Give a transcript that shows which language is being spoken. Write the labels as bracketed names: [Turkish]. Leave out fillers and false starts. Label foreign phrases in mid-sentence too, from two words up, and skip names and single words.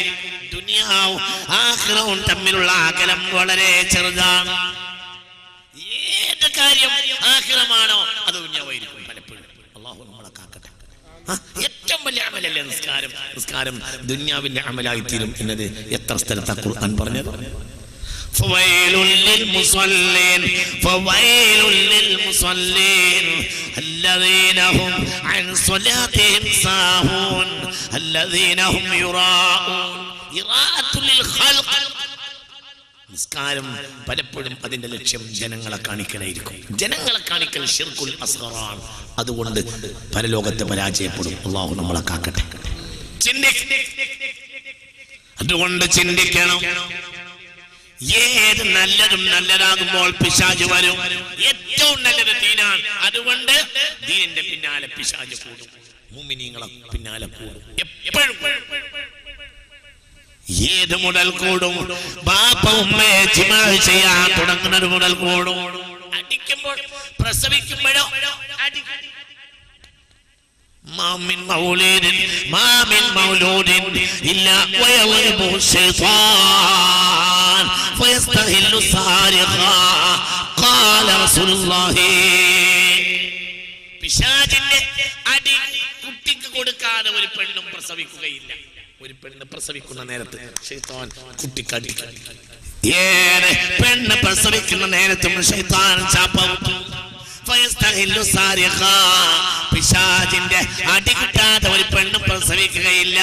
[Malayalam] ദുനിയാവും ആഖിറവും തമ്മിലുള്ള അകലം വളരെ ചെറുതാണ്. ഏത് കാര്യം ആഖിറമാണോ അത് ദുനിയാവായിരിക്കും പലപ്പോഴും. അല്ലാഹു നമ്മളെ കാക്കട്ടെ. ഏറ്റവും വലിയ അമലല്ലേ നിസ്കാരം. നിസ്കാരം ദുനിയാവിന്റെ അമലായി തീരും എന്നത് എത്ര സ്ഥലത്താ ഖുർആൻ പറഞ്ഞത്. [Arabic] فويل للمصلين فويل للمصلين الذين هم عن صلاتهم ساهون الذين هم يراءون إراءة للخلق. [Malayalam] നിസ്കാരം പലപ്പോഴും അതിന്റെ ലക്ഷ്യം ജനങ്ങളെ കാണിക്കലായിരിക്കും. ജനങ്ങളെ കാണിക്കൽ [Arabic] الشرك الأصغر. [Malayalam] അതുകൊണ്ട് പരലോകത്തെ പരാജയപ്പെടും. അല്ലാഹു നമ്മളെ കാക്കട്ടെ. അതുകൊണ്ട് ചിന്തിക്കണം. ഏത് നല്ലതും നല്ലതാകുമ്പോൾ പിശാച് വരും. ഏറ്റവും നല്ലത് ദീനാണ്. അതുകൊണ്ട് ദീനിന്റെ പിന്നാലെ പിശാച് കൂടും, മുഅ്മിനീങ്ങളെ പിന്നാലെ കൂടും. എപ്പോഴും ഏത് മുതൽ കൂടും? ബാപ്പ ഉമ്മയെ ജിമാ ചെയ്യാൻ തുടങ്ങുന്നത് മുതൽ കൂടും. അടിക്കുമ്പോൾ പ്രസവിക്കുമ്പോഴോ [Arabic] ما من مولود إلا ويضربه الشيطان فيستهل صارخا قال رسول الله. [Malayalam] പിശാചിന്റെ അടി കുട്ടിക്ക് കൊടുക്കാതെ ഒരു പെണ്ണും പ്രസവിക്കുകയില്ല. ഒരു പെണ്ണ് പ്രസവിക്കുന്ന നേരത്ത് ശൈത്താൻ കുട്ടിക്ക് അടിക്കും. ഏറെ പെണ്ണ് പ്രസവിക്കുന്ന നേരത്തും ശൈത്താൻ ചാപ്പും. പിശാചിന്റെ അടി കിട്ടാതെ ഒരു പെണ്ണ് പ്രസവിക്കുകയില്ല.